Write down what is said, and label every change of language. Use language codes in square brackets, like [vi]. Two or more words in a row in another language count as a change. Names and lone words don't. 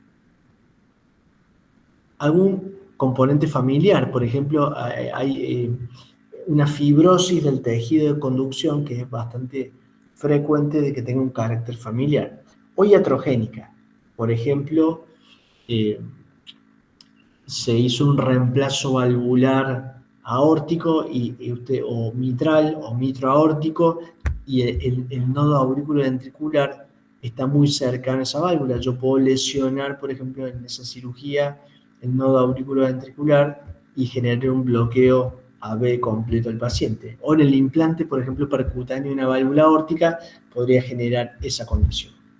[es] Algún componente familiar, por ejemplo, hay una fibrosis del tejido de conducción que es bastante frecuente de que tenga un carácter familiar, o iatrogénica. Por ejemplo, se hizo un reemplazo valvular aórtico o mitral o mitroaórtico y el nodo auriculoventricular está muy cercano a esa válvula. Yo puedo lesionar, por ejemplo, en esa cirugía el nodo auriculoventricular y generar un bloqueo AB completo al paciente. O en el implante, por ejemplo, percutáneo de una válvula aórtica podría generar esa condición.